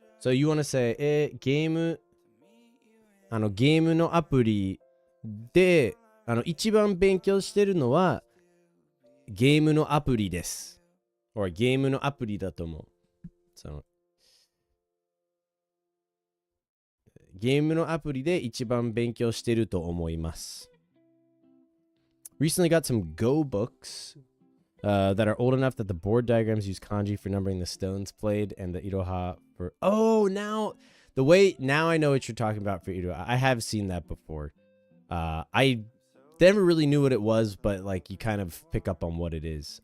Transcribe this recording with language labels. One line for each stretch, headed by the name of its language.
English: So you want to say
Japanese: ゲームのアプリで一番勉強してるのはゲームのアプリです。 or ゲームのアプリだと思う。そのゲームのアプリで一番勉強してると思います。
English: Recently got some Go books that are old enough that the board diagrams use kanji for numbering the stones played and the iroha for... Oh, now I know what you're talking about for iroha. I have seen that before. I never really knew what it was, but like you kind of pick up on what it is.